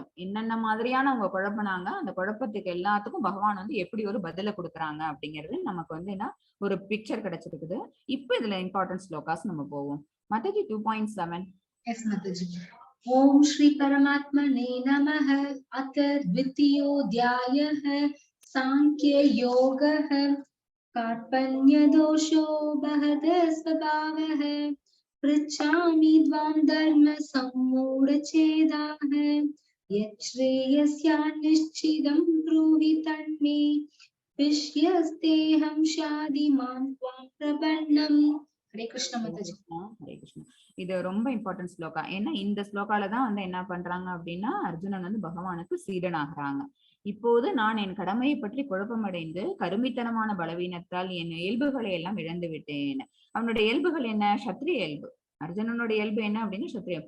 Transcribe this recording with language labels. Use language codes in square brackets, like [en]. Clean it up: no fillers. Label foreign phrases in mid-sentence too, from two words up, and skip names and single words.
[ta] என்னென்ன மாதிரியான அவங்க குழப்பினாங்க, அந்த குழப்பத்துக்கு எல்லாத்துக்கும் பகவான் எப்படி ஒரு பதில கொடுக்குறாங்க அப்படிங்கிறது நமக்கு என்ன ஒரு பிக்சர் கிடைச்சிருக்குது. இப்ப இதுல இம்பார்ட்டன்ஸ் ஸ்லோகாஸ் நம்ம போவோம். மாதாஜி 2.7. எஸ் மாதாஜி. [sa] ॐ श्री परमात्मने नमः. अथ द्वितीयोऽध्यायः सांख्य योगः. कार्पण्य दोषो बहद स्वभावः. पृच्छामि त्वां धर्म सम्मूढचेदाः. यच्छ्रेयस्यान्निश्चितं ब्रूहि तन्मे. विष्यस्तेऽहं शाधिमां त्वां प्रपन्नम्. [ta] ஹரே கிருஷ்ண மாதாஜி. ஹரே கிருஷ்ணா. இது ரொம்ப இம்பார்ட்டன்ட் ஸ்லோகா. ஏன்னா இந்த ஸ்லோகால தான் என்ன பண்றாங்க அப்படின்னா அர்ஜுனன் பகவானுக்கு சீடனாகிறாங்க. இப்போது நான் என் கடமையை பற்றி குழப்பமடைந்து கருமித்தனமான பலவீனத்தால் என் இயல்புகளை எல்லாம் இழந்து விட்டேன். அவனுடைய இயல்புகள் என்ன, சத்திரிய இயல்பு. அர்ஜுனனோட இயல்பு என்ன அப்படின்னா சத்திரியன்.